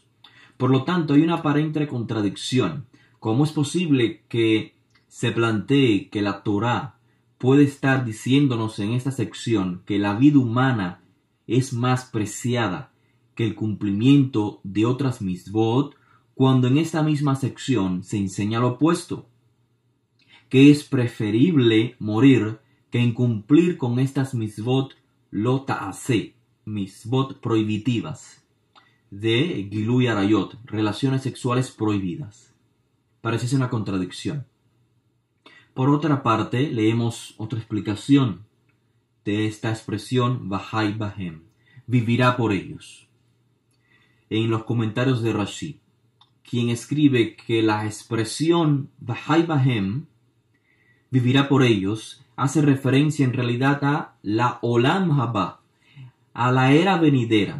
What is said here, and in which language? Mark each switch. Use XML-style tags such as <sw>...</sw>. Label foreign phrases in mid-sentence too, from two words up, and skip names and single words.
<es>Por lo tanto, hay una aparente contradicción. ¿Cómo es posible que se plantee que la Torá puede estar diciéndonos en esta sección que la vida humana es más preciada que el cumplimiento de otras mitzvot, cuando en esta misma sección se enseña lo opuesto, que es preferible morir que incumplir con estas</es> <he>מצוות לא תעשה,</he> <es>mitzvot prohibitivas, de</es> <he>גילוי עריות,</he> <es>relaciones sexuales prohibidas? Parece ser una contradicción. Por otra parte, leemos otra explicación de esta expresión</es> <he>וחי בהם,</he> <es>vivirá por ellos. En los comentarios de Rashi, quien escribe que la expresión</es> <he>וחי בהם,</he> <es>vivirá por ellos, hace referencia en realidad a la</es> <he>עולם הבא,</he> <es>a la era venidera.</es>